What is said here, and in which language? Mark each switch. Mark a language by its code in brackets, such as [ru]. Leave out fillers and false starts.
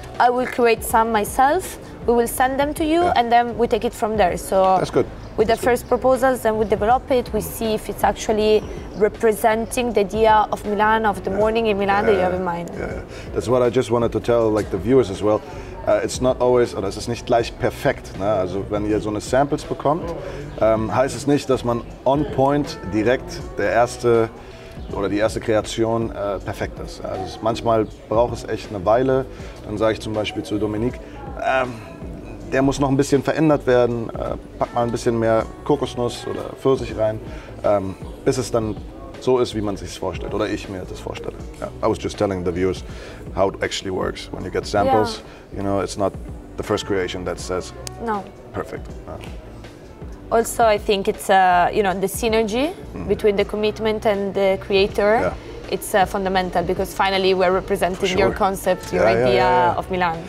[en] I will create some myself. We will send them to you, and then we take it from there. So that's good. With the first proposals, then we develop it. We see if it's actually representing the idea of Milan, of the morning in Milan that you have in mind. That's what I just wanted to tell like the viewers as well. It's not always, [de] oder es ist nicht gleich perfekt. Ne? Also wenn ihr so eine Samples bekommt, heißt es nicht, dass man on point direkt der erste oder die erste Kreation perfekt ist. Also manchmal braucht es echt eine Weile. Dann sage ich zum Beispiel zu Dominique, der muss noch ein bisschen verändert werden. Pack mal ein bisschen mehr Kokosnuss oder Pfirsich rein, bis es dann so ist, wie man sich es vorstellt oder ich mir das vorstelle. [en] I was just telling the viewers how it actually works. When you get samples, you know, it's not the first creation that says perfect. Also, I think it's you know, the synergy between the commitment and the creator. It's fundamental because finally we're representing your concept, your idea of Milan.